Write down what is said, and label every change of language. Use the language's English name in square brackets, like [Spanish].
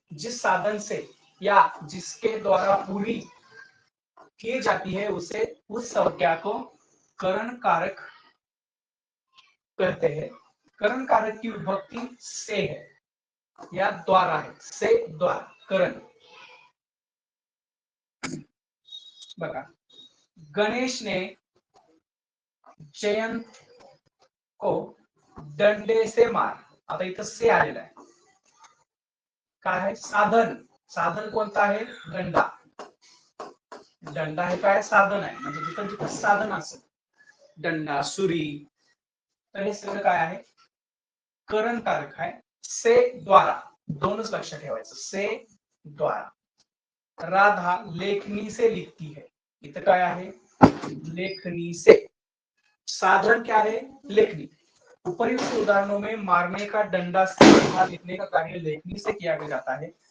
[Hindi] जिस साधन से या जिसके द्वारा पूरी की जाती है उसे, उस संज्ञा को करण कारक कहते हैं। करण कारक की विभक्ति से है या द्वारा है, से द्वारा करण। [Marathi] बघा, [Hindi] गणेश ने जयंत को डंडे से मार, [Marathi] आता इथं से आलेला आहे, काय आहे? साधन, साधन कोणतं आहे? दंडा। दंडा हे काय? साधन आहे, म्हणजे जिथं जिथं साधन असेल, दंडा, सुरी, तर हे सगळं काय आहे? करण कारक आहे। से द्वारा, दोनच लक्षात ठेवायचं, से द्वारा। [Hindi] राधा लेखनी से लिखती है, [Marathi] इथं काय आहे? [Hindi] लेखनी से। साधन क्या है? लेखनी। उपर्युक्त उदाहरणों में मारने का डंडा से तथा लिखने का कार्य लेखनी से किया जाता है।